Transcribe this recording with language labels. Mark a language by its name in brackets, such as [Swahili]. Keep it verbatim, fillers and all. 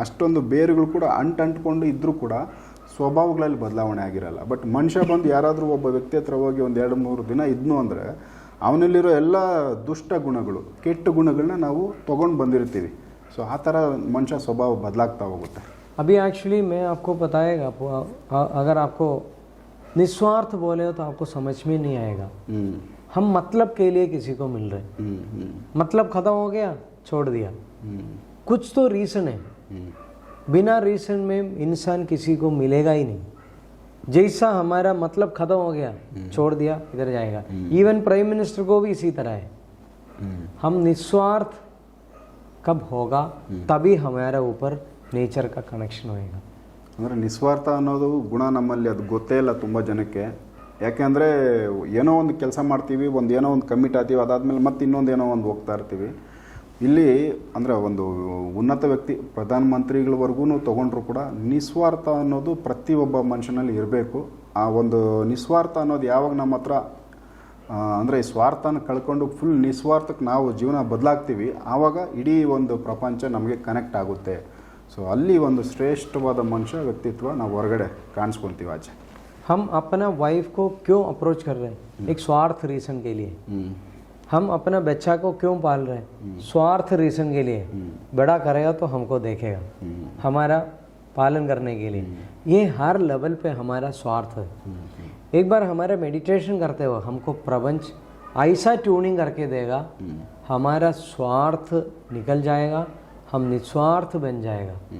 [Kannada] ಅಷ್ಟೊಂದು ಬೇರುಗಳು ಕೂಡ ಅಂಟಂಟ್ಕೊಂಡು ಇದ್ದರೂ ಕೂಡ ಸ್ವಭಾವಗಳಲ್ಲಿ ಬದಲಾವಣೆ ಆಗಿರಲ್ಲ. ಬಟ್ ಮನುಷ್ಯ ಬಂದು ಯಾರಾದರೂ ಒಬ್ಬ ವ್ಯಕ್ತಿ ಹತ್ರ ಹೋಗಿ ಒಂದು ಎರಡು ಮೂರು ದಿನ ಇದ್ನು ಅಂದರೆ ಅವನಲ್ಲಿರೋ ಎಲ್ಲ ದುಷ್ಟ ಗುಣಗಳು, ಕೆಟ್ಟ ಗುಣಗಳನ್ನ ನಾವು ತೊಗೊಂಡು ಬಂದಿರ್ತೀವಿ. ಸೊ ಆ ಥರ ಮನುಷ್ಯ ಸ್ವಭಾವ ಬದಲಾಗ್ತಾ ಹೋಗುತ್ತೆ. [Hindi] अभी एक्चुअली मैं आपको बताएगा, आपको अ- अगर आपको निस्वार्थ बोले हो तो आपको समझ में नहीं आएगा. ಹ್ಞೂ हम मतलब के लिए किसी को मिल रहे हैं. ಹ್ಞೂ ಹ್ಞೂ मतलब खत्म हो गया, छोड़ दिया, ಹ್ಞೂ कुछ तो रीज़न है. ಹ್ಞೂ बिना रीज़न में इंसान किसी को मिलेगा ही नहीं. जैसा हमारा मतलब खत्म हो गया, छोड़ दिया, इधर जाएगा. इवन प्राइम मिनिस्टर को भी इसी तरह है. ಹ್ಞೂ हम निस्वार्थ कब होगा, तभी हमारे ऊपर नेचर का कनेक्शन होएगा. [Kannada] ಅಂದರೆ ನಿಸ್ವಾರ್ಥ ಅನ್ನೋದು ಗುಣ ನಮ್ಮಲ್ಲಿ ಅದು ಗೊತ್ತೇ ಇಲ್ಲ ತುಂಬ ಜನಕ್ಕೆ. ಯಾಕೆಂದರೆ ಏನೋ ಒಂದು ಕೆಲಸ ಮಾಡ್ತೀವಿ, ಒಂದು ಏನೋ ಒಂದು ಕಮಿಟ್ ಆಗ್ತೀವಿ, ಅದಾದಮೇಲೆ ಮತ್ತೆ ಇನ್ನೊಂದು ಏನೋ ಒಂದು ಹೋಗ್ತಾ ಇರ್ತೀವಿ. ಇಲ್ಲಿ ಅಂದರೆ ಒಂದು ಉನ್ನತ ವ್ಯಕ್ತಿ ಪ್ರಧಾನಮಂತ್ರಿಗಳವರೆಗೂ ತೊಗೊಂಡ್ರು ಕೂಡ ನಿಸ್ವಾರ್ಥ ಅನ್ನೋದು ಪ್ರತಿಯೊಬ್ಬ ಮನುಷ್ಯನಲ್ಲಿ ಇರಬೇಕು. ಆ ಒಂದು ನಿಸ್ವಾರ್ಥ ಅನ್ನೋದು ಯಾವಾಗ ನಮ್ಮ ಹತ್ರ ಅಂದರೆ ಸ್ವಾರ್ಥನ ಕಳ್ಕೊಂಡು ಫುಲ್ ನಿಸ್ವಾರ್ಥಕ್ಕೆ ನಾವು ಜೀವನ ಬದಲಾಗ್ತೀವಿ, ಆವಾಗ ಇಡೀ ಒಂದು ಪ್ರಪಂಚ ನಮಗೆ ಕನೆಕ್ಟ್ ಆಗುತ್ತೆ. ಸೊ ಅಲ್ಲಿ ಒಂದು ಶ್ರೇಷ್ಠವಾದ ಮನುಷ್ಯ ವ್ಯಕ್ತಿತ್ವ ನಾವು ಹೊರಗಡೆ ಕಾಣಿಸ್ಕೊತೀವಿ ಆಚೆ. [Hindi] हम अपना वाइफ को क्यों अप्रोच कर रहे हैं? एक स्वार्थ रीज़न के लिए. ಹ್ಞೂ हम अपना बच्चा को क्यों पाल रहे हैं? स्वार्थ रीज़न के लिए. बड़ा करेगा तो हमको देखेगा, ಹ್ಞೂ हमारा पालन करने के लिए. ये हर लेवल पे हमारा स्वार्थ है. एक बार हमारा मेडिटेशन करते हुए हमको प्रपंच ऐसा ट्यूनिंग करके देगा, हमारा स्वार्थ निकल जाएगा, हम निस्वार्थ बन जाएगा.